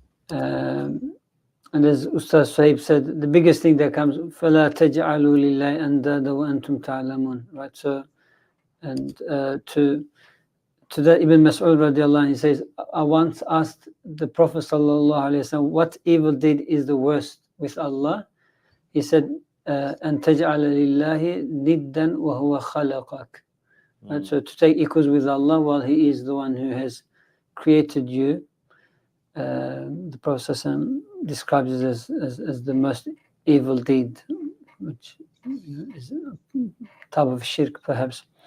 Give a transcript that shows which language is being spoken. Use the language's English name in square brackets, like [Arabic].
[English] And as Ustadh Sohaib said, the biggest thing that comes, [Arabic] فَلَا تَجْعَلُوا لِلَّهِ أَنْدَادًا وَأَنْتُمْ تَعْلَمُونَ. [English] Right, so, and to that Ibn Mas'ud radiallahu anh, he says, I once asked the Prophet sallallahu alaihi wasallam, what evil deed is the worst with Allah? He said, [Arabic] أَن تَجْعَلَ لِلَّهِ نِدًّا وَهُوَ خَلَقَكَ. [English] Right, so to take equals with Allah while He is the one who has created you. The Prophet describes it as the most evil deed, which is a type of shirk perhaps.